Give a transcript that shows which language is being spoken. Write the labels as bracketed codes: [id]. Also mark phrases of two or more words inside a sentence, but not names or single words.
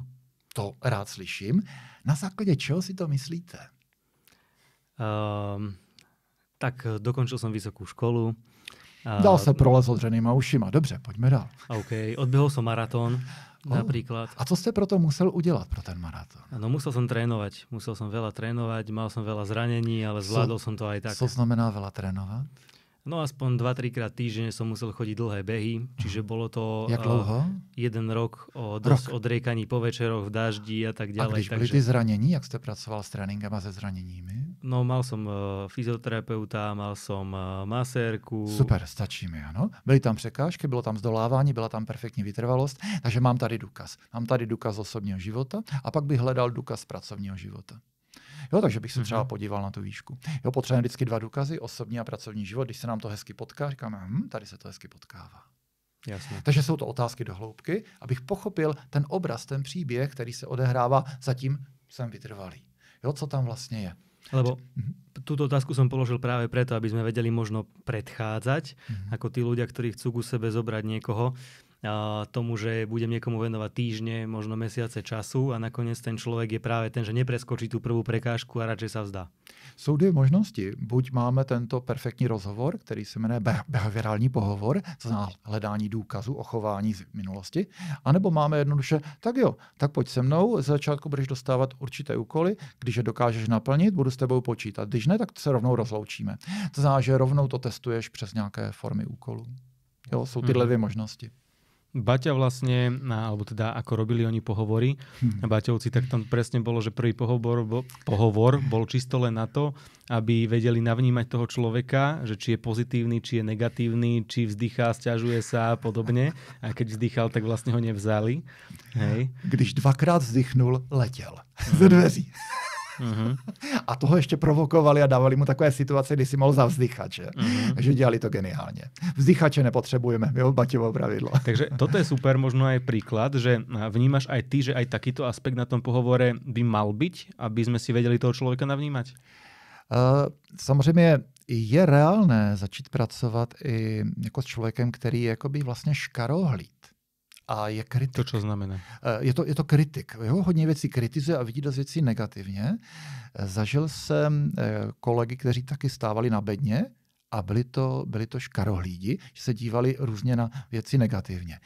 [cs] To rád slyším. Na základě čeho si to myslíte? [sk] Tak dokončil som vysokú školu. [cs] Dal se prolez odřenýma ušima. Dobře, pojďme dál. [sk] OK, odbehol som maratón. Napríklad. [cs] A co jste proto musel udělat pro ten maratón? [sk] No musel som trénovať. Musel som veľa trénovať, mal som veľa zranení, ale zvládol som to aj tak. [cs] Co znamená veľa trénovat? [sk] No aspoň 2-3 krát týždenne som musel chodiť dlhé behy, čiže bolo to... [cs] Jak dlouho? [sk] 1 rok od riekaní po večeroch v daždi a tak ďalej. [cs] A když byly ty zranění, jak jste pracoval s tréninkem a se zraněními? [sk] No mal som fyzioterapeuta, mal som masérku. [cs] Super, stačí mi, ano. Byly tam překážky, bylo tam zdolávání, byla tam perfektní vytrvalost, takže mám tady důkaz. Mám tady důkaz osobního života a pak bych hledal důkaz pracovního života. Jo, takže bych se třeba podíval na tu výšku. Jo, potřebujeme vždycky 2 důkazy, osobní a pracovní život. Když se nám to hezky potká, říkáme, tady se to hezky potkává. [sk] Jasne. [cs] Takže jsou to otázky do hloubky, abych pochopil ten obraz, ten příběh, který se odehrává, zatím jsem vytrvalý. Jo, co tam vlastně je. [sk] Lebo túto otázku som položil práve preto, aby sme vedeli možno predchádzať, ako tí ľudia, ktorí chcú ku sebe zobrať niekoho, tomu, že budem niekomu venovať týždne, možno mesiace času a nakoniec ten človek je práve ten, že nepreskočí tú prvú prekážku a radšej sa vzdá. [cs] Jsou 2 možnosti. Buď máme tento perfektní rozhovor, který se jmenuje behaviorální pohovor, to znamená hledání důkazů o chování z minulosti, anebo máme jednoduše, tak jo, tak pojď se mnou, z začátku budeš dostávat určité úkoly, když je dokážeš naplnit, budu s tebou počítat. Když ne, tak se rovnou rozloučíme. To znamená, že rovnou to testuješ přes nějaké formy úkolů. Jo, jsou tyhle 2 možnosti. [sk] Baťa vlastne, alebo teda ako robili oni pohovory, Baťovci, tak tam presne bolo, že prvý pohovor bol čisto len na to, aby vedeli navnímať toho človeka, že či je pozitívny, či je negatívny, či vzdychá, sťažuje sa a podobne. A keď vzdychal, tak vlastne ho nevzali. Hej. [cs] Když 2krát vzdychnul, letěl ze dveří. A toho ještě provokovali a dávali mu takové situace, kdy si mohl zavzdychat. Že? Takže dělali to geniálně. Vzdychače nepotřebujeme, jo, Baťovo pravidlo. [sk] Takže toto je super, možno aj príklad, že vnímaš aj ty, že aj takýto aspekt na tom pohovore by mal byť, aby sme si vedeli toho člověka navnímať? [cs] Samozřejmě je reálné začít pracovat i jako s člověkem, který je jakoby vlastně škarohlíd. A je kritik. [sk] To čo znamená? [cs] Je to kritik. Jo? Hodně věcí kritizuje a vidí dost věcí negativně. Zažil jsem kolegy, kteří taky stávali na bedně a byli to škarohlídi, že se dívali různě na věci negativně.